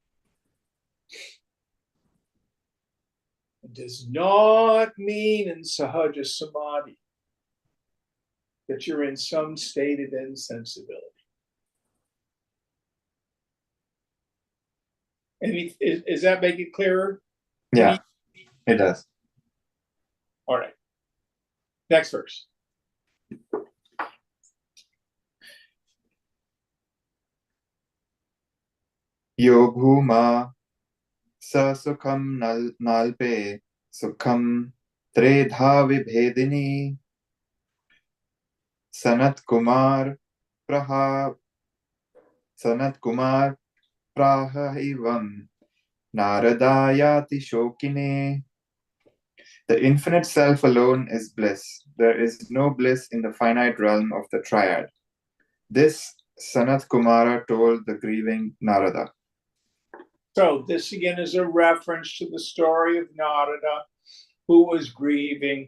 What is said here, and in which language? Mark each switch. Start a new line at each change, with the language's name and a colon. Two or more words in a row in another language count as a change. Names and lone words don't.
English: It does not mean in Sahaja Samadhi that you're in some state of insensibility. Does that make it clearer? Yeah, it does. All right. Next verse.
Sanskrit: Yo bhuma sa sukham nalpe sukham tredha vibhedini sanat kumar praha prahivam naradayati shokine.
English: The infinite self alone is bliss. There is no bliss in the finite realm of the triad. This Sanat Kumara told the grieving Narada. So this again is a reference to the story of Narada, who was grieving.